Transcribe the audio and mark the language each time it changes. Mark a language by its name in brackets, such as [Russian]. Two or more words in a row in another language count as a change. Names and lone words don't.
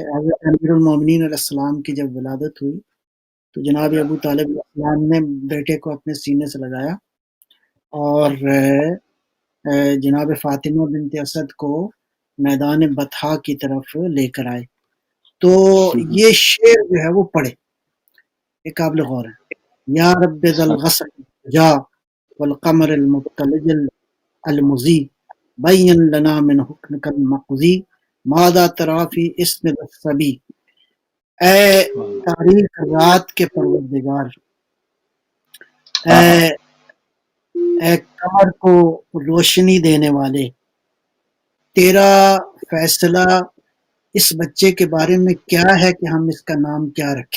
[Urdu] حضرت امیر المومنین علیہ السلام کی جب ولادت ہوئی تو جناب ابو طالب علیہ السلام نے بیٹے کو اپنے سینے سے لگایا اور جناب فاطمہ بنت اسد کو میدان بطحا کی طرف لے کر آئے، تو یہ شعر جو ہے وہ پڑھے، یہ قابل غور ہے۔ [Arabic] یا رب ذا الغصر جا والقمر المبتلج المضی بین لنا من حکمک المقضی ماذا تری فی اسم الصبی، [Urdu] اے تاریخ رات کے پروردگار، اے قمر کو روشنی دینے والے، تیرا فیصلہ اس بچے کے بارے میں کیا ہے کہ ہم اس کا نام کیا رکھیں؟